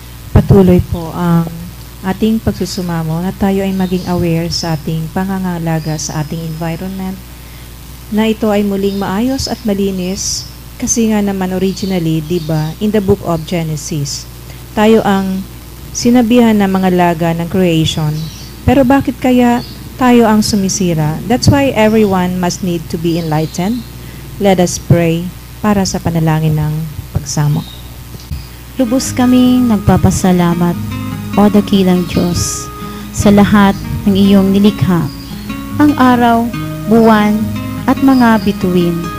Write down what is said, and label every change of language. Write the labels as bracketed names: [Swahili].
[Filipino] Patuloy po ang ating pagsusumamo na tayo ay maging aware sa ating pangangalaga sa ating environment, na ito ay muling maayos at malinis, kasi nga naman originally, diba, [English] in the book of Genesis, [Filipino] tayo ang sinabihan na mga laga ng creation. Pero bakit kaya tayo ang sumisira? [English] That's why everyone must need to be enlightened. Let us pray [Filipino] para sa panalangin ng pagsamo. Lubos kaming nagpapasalamat, O dakilang Diyos, sa lahat ng iyong nilikha, ang araw, buwan, at mga bituin,